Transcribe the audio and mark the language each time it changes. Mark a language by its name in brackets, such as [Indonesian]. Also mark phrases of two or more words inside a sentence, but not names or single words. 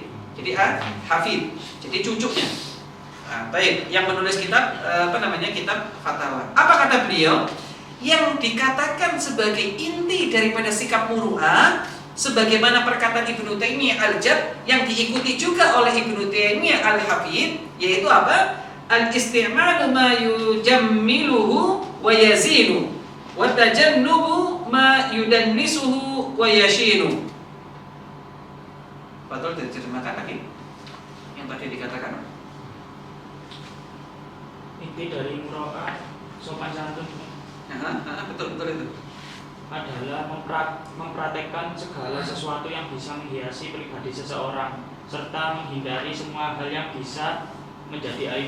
[Indonesian] Jadi Hafid, jadi cucunya. Nah, baik, yang menulis kitab kitab Fatawa. Apa kata beliau? Yang dikatakan sebagai inti daripada sikap muru'ah, sebagaimana perkataan Ibnu Taimiyah al-Jadd yang diikuti juga oleh Ibnu Taimiyah al-Hafid, yaitu apa? [Arabic] الاستعمال ما يجمله ويزين وتجنب ما يدنسه ويشين. [Indonesian] Betul diterjemahkan lagi yang tadi dikatakan. Inti dari muro'ah sopan santun Betul itu adalah mempraktekkan segala sesuatu yang bisa menghiasi pribadi seseorang serta menghindari semua hal yang bisa menjadi aib.